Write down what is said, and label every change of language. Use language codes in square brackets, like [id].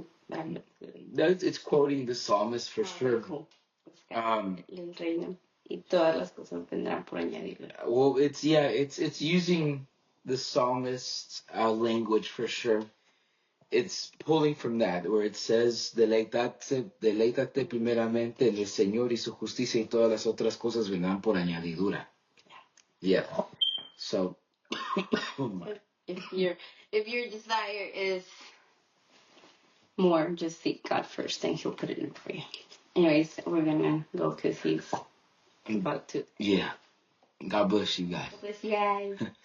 [en] It's quoting the psalmist for sure. [es] Cool. El reino. Y todas las cosas vendrán por añadidura. [en] Well, it's using the psalmist's language for sure. It's pulling from that where it says, [es] deleítate primeramente en el Señor y su justicia y todas las otras cosas vendrán por añadidura. [en] Yeah. So, if your desire is more, just seek God first, and He'll put it in for you. Anyways, we're gonna go because He's about to. Yeah. God bless you guys. Bless you guys.